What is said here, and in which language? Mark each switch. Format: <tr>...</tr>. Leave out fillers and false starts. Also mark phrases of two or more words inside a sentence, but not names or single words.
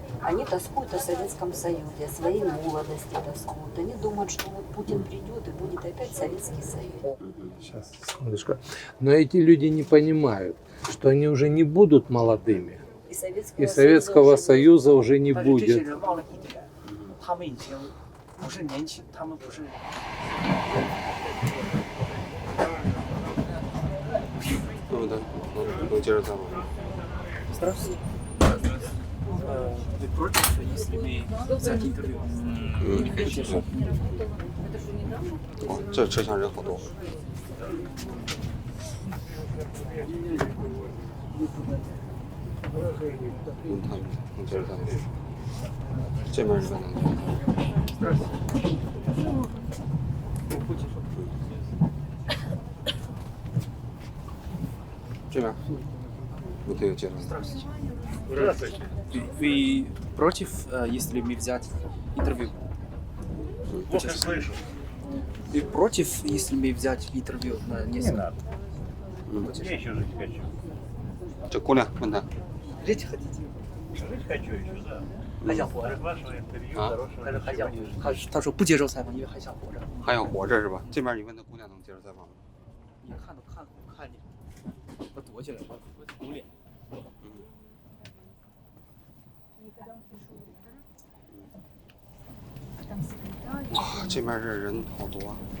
<ru>Они тоскуют о Советском Союзе, о своей молодости тоскуют. Они думают, что вот Путин придет и будет опять Советский Союз. Сейчас, секундочку. Но эти люди не понимают, что они уже не будут молодыми. и Советского Союза уже не</ru> <zh>但是这些</zh> <ru>будет.</ru> <zh>人忘了一点，他们已经不是年轻，他们不是。能接着再吗？</zh> <ru>Здравствуйте. Вы против, если мы взять интервью?</ru> <zh>嗯，可以接受。哇，这车厢人好多。他们能接着再吗？这边你们能？这边，你可以接着。</zh> <ru>Здравствуйте. Вы против, если мы взять интервью? Плохо слышу. Вы против, если мы взять интервью на Не несколько? надо. Я еще жить хочу.</ru> <zh>这姑娘问他，</zh> <ru>Жить хотите? Жить хочу еще, да.</ru> <zh>还想活着？</zh> <ru>От вашего интервью А? хорошего</ru> <zh>他说还想</zh> <ru>ничего не жду.</ru> <zh>他说不接受采访，因为还想活着。还想活着是吧？这边你问他姑娘能接着采访吗？你看都看你，我躲起来，我捂脸。啊，这边这人好多啊！</zh>